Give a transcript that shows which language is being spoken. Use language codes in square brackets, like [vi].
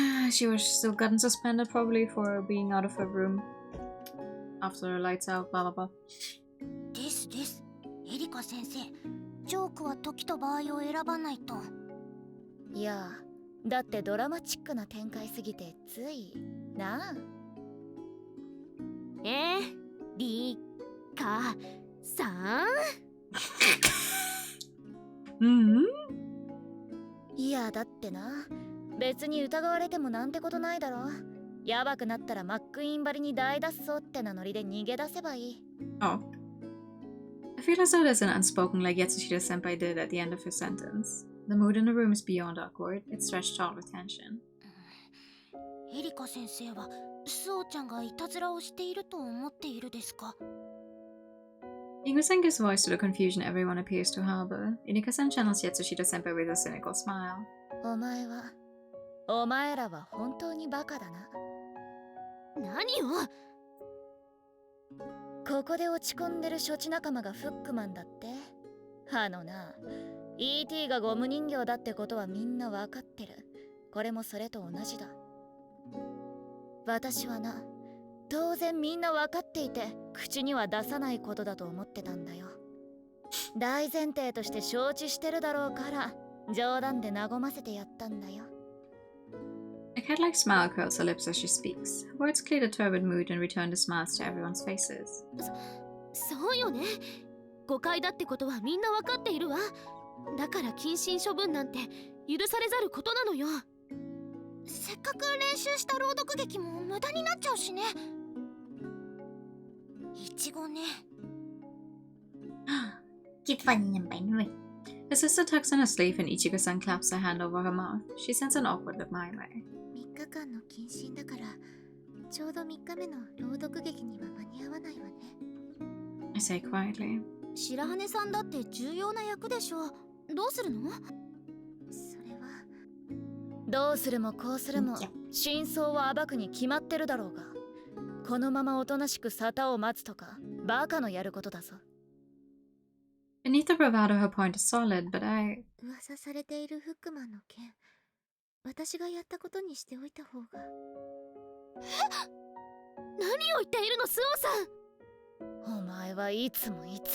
[en] she would have still gotten suspended probably for being out of her room after the lights out, blah blah blah. [ja] です。エリカ先生、ジョークは時と場合を選ばないと。いや、だってドラマチックな展開すぎてついなあ。リカさんいや、だってな、別に疑われてもなんてことないだろ。やばくなったらマックイーンばりに大脱走ってなノリで逃げ出せばいい。 [en] Oh. I feel as though there's an unspoken like Yatsushita senpai did at the end of his sentence. The mood in the room is beyond awkward. It's stretched taut with tension. [ja] エリカ先生はスオちゃんがいたずらをしていると思っているですか？ [en] Ingo-san gives voice to the confusion everyone appears to harbor. Inika-san channels Yatsushita senpai with a cynical smile. [ja] お前らは本当にバカだな。何を？ここで落ち込んでる処置仲間がフックマンだって。あのな、E.T. がゴム人形だってことはみんなわかってる。これもそれと同じだ。私はな、当然みんなわかっていて口には出さないことだと思ってたんだよ。大前提として承知してるだろうから冗談で和ませてやったんだよ。 [en] A cat-like smile curls her lips as she speaks. Her words clear the turbid mood and return the smiles to everyone's faces. [ja] そうよね。誤解だってことはみんなわかっているわ。だから謹慎処分なんて許されざることなのよ。せっかく練習した朗読劇も無駄になっちゃうしね。いちごね。 [en] Keep finding them by the way. Her sister tucks in her sleeve and Ichigo-san claps her hand over her mouth. She sends an awkward look my way. [ja] 3日間の謹慎だからちょうど3日目の朗読劇には間に合わないわね。 [en] I say quietly. [ja] 白羽さんだって重要な役でしょ。どうするの？それはどうするもこうするも真相を暴くに決まってるだろうが、このままおとなしく沙汰を待つとかバカのやることだぞ。 [en] Beneath the bravado her point is solid, but I... [ja] 噂されているフックマンの件、私がやったことにしておいた方が。何を言っているの、スオさん。お前はいつも。